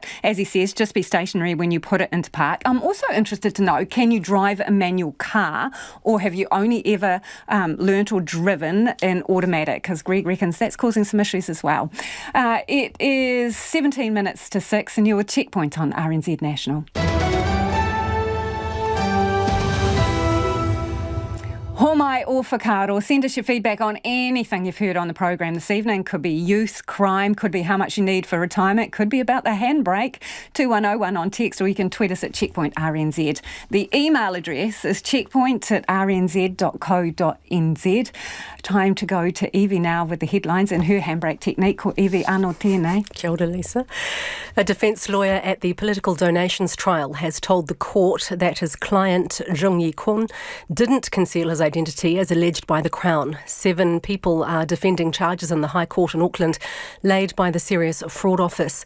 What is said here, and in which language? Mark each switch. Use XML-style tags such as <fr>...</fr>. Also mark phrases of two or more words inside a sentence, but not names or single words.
<en>As he says, just be stationary when you put it into park. I'm also interested to know, can you drive a manual car, or have you only ever learnt or driven an automatic? Because Greg reckons that's causing some issues as well. It is 17 minutes to 6 and you're with Checkpoint on RNZ National.</en> <mi>Homai o whakaro.</mi> <en>Send us your feedback on anything you've heard on the program this evening. Could be youth, crime, could be how much you need for retirement, could be about the handbrake. 2101 on text, or you can tweet us at Checkpoint RNZ. The email address is checkpoint@rnz.co.nz. Time to go to Evie now with the headlines and her handbrake technique.</en> <mi>Ko Evie anō tēnei. Kia ora, Lisa.</mi> <en>A defence lawyer at the political donations trial has told the court that his client, Jung Yi-kun, didn't conceal his identity as alleged by the Crown. 7 people are defending charges in the High Court in Auckland laid by the Serious Fraud Office.</en>